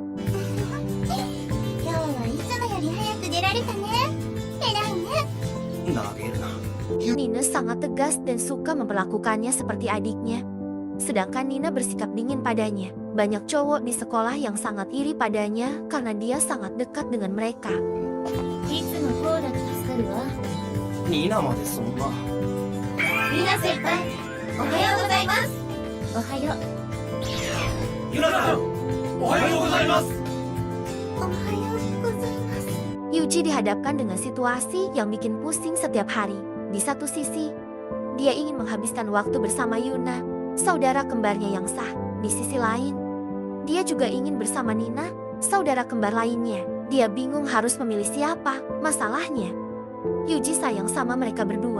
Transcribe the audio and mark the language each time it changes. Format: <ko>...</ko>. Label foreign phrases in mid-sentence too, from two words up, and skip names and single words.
<id>Nina sangat tegas dan suka memperlakukannya seperti adiknya. Sedangkan Nina bersikap dingin padanya. Banyak cowok di sekolah yang sangat iri padanya karena dia sangat dekat dengan mereka.</id> <ja>ニナまでそんな。ニナ先輩、おはようございます。おはよう。ユナさん、おはようございます。おはようございます。</ja> <id>Yuji dihadapkan dengan situasi yang bikin pusing setiap hari. Di satu sisi, dia ingin menghabiskan waktu bersama Yuna, saudara kembarnya yang sah. Di sisi lain, dia juga ingin bersama Nina, saudara kembar lainnya. Dia bingung harus memilih siapa. Masalahnya, Yuji sayang sama mereka berdua.</id>